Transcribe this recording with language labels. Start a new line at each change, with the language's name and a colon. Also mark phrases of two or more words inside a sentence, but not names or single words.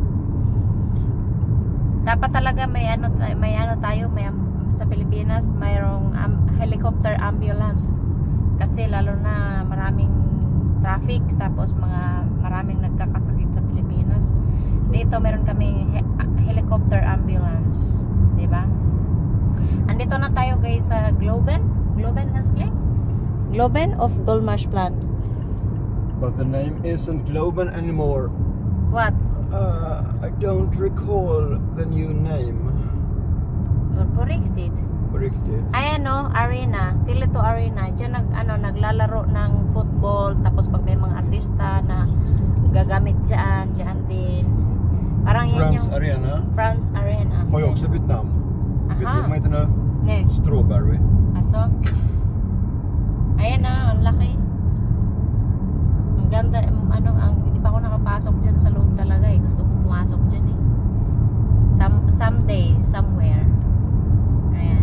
Filipino: Dapat talaga may ano tayo, sa Pilipinas mayroong
English: helicopter ambulance
Filipino: kasi lalo na maraming traffic, tapos maraming nagkakasakit sa Pilipinas. Dito meron kaming
English: helicopter ambulance,
Filipino: 'di ba? Andito na tayo guys sa Globen of Gulmarsh Plan.
English: But the name isn't Globen anymore. What? I don't recall the new name. Correct it.
Filipino: Ayan o, arena. Tilito Arena. Diyan naglalaro ng football. Tapos pag may mga artista na gagamit dyan din. Parang yan yung France Arena. France Arena.
Swedish: Har ju också bytt namn. Vet du Aha. vad de heter nu? Ne. Strawberry.
Filipino: Aso? Ayan na, ang laki. Ang ganda, hindi pa ako nakapasok dyan sa loob talaga eh. Gusto ko pumasok dyan eh.
English: Someday, somewhere. Ayan.